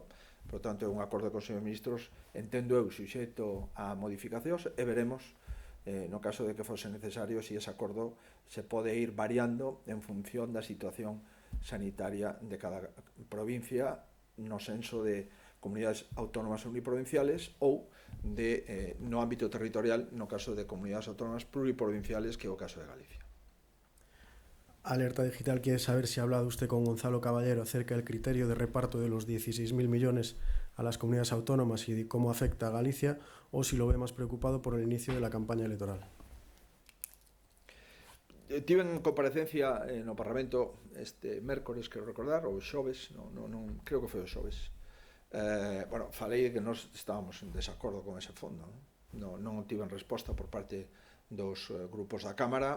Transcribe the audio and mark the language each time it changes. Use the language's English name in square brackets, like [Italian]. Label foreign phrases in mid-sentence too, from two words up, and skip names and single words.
[Galician] Por tanto, é un acordo do Consello de Ministros, entendo eu, suxeito a modificacións, e veremos no caso de que fose necesario se ese acordo se pode ir variando en función da situación sanitaria de cada provincia, no senso de comunidades autónomas uniprovinciales ou no ámbito territorial no caso de comunidades autónomas pluriprovinciales, que é o caso de Galicia. [Spanish] Alerta Digital quiere saber si ha hablado usted con Gonzalo Caballero acerca del criterio de reparto de los 16.000 millones a las comunidades autónomas y de cómo afecta a Galicia, o si lo ve más preocupado por el inicio de la campaña electoral. [Galician] Tiven comparecencia no Parlamento este mércores, quero recordar, ou xoves, non creo que foi o xoves. Bueno, falei que nós estábamos en desacordo con ese fondo, non tiven resposta por parte dos grupos da Cámara.